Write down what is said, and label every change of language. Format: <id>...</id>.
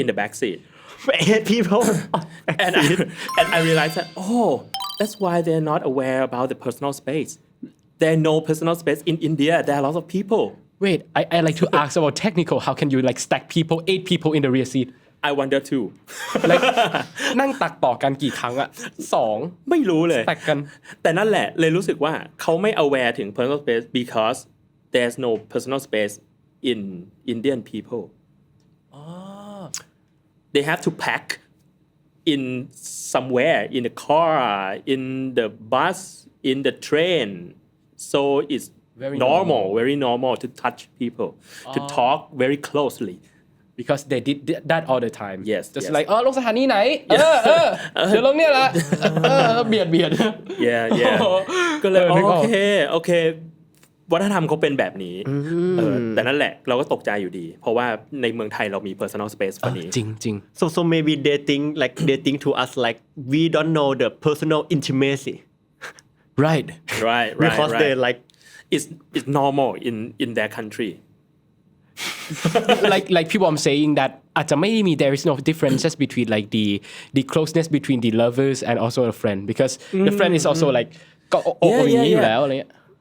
<en>in the back seat 8 people and I realized that that's why they're not aware about the personal space there's no personal space in India there are lots of people wait I like to ask about technical how can you like stack people 8 people in the rear seat I wonder too</en> <th>like นั่งตักต่อกันกี่ครั้งอะ2 ไม่รู้เลย stack กัน แต่นั่นแหละเลยรู้สึกว่าเขาไม่ aware ถึง</th> <en>personal space because there's no personal space in Indian people they have to pack in somewhere in the car in the bus in the train so it's Very very normal to touch people to talk very closely because they did that all the time Yes, just yes.</en> <th>like ลงสถานีไหนเดี๋ยวลงเนี่ยละเบียด yeah ก็เลยโอเควัฒนธรรมเขาเป็นแบบนี้แต่นั่นแหละเราก็ตกใจอยู่ดีเพราะว่าในเมืองไทยเรามี personal space กว่านี้ จริง</th> <en>so maybe they think to us like we don't know the personal intimacy right because they like it's normal in their country like people I'm saying that</en> <th>อาจจะไม่มี</th> <en>there is no differences between like the closeness between the lovers and also the friend because the friend is also like</en> <th>ก็โอ้อย่างนี้อยู่แล้วอะไรเงี้ย</th>